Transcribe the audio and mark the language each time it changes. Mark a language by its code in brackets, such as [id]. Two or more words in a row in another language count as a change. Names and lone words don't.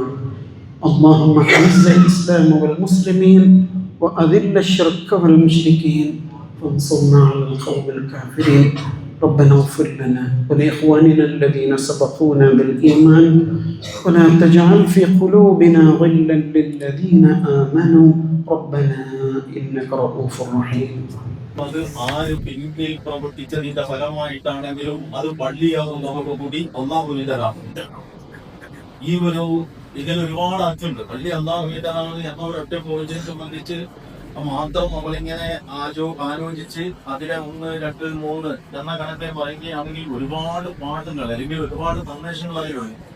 [ar] اللهم أعز الإسلام والمسلمين وأذل الشرك والمشركين وانصرنا على القوم الكافرين. ربنا اغفر لنا ولإخواننا الذين سبقونا بالإيمان ولا تجعل في قلوبنا غلا للذين آمنوا ربنا إنك رؤوف رحيم. [ml] അത് ആര് പിന്നിൽ പ്രവർത്തിച്ചതിന്റെ ഫലമായിട്ടാണെങ്കിലും അത് പള്ളിയാവുന്നതോടു കൂടി അല്ലാഹുവിൻ്റെതാണ്. ഈ ഇതിൽ ഒരുപാട് അർത്ഥമുണ്ട്. പള്ളി അല്ലാഹുവിൻ്റെതാണ് എന്നൊരു ഒറ്റ പോയിന്റിനെ സംബന്ധിച്ച് മാത്രം നമ്മളിങ്ങനെ ആലോചിച്ച് അതിലെ 1, 2, 3 എന്ന കണക്കെ പറയുകയാണെങ്കിൽ ഒരുപാട് പാഠങ്ങൾ അല്ലെങ്കിൽ ഒരുപാട് സന്ദേശങ്ങൾ അതിലുണ്ട്.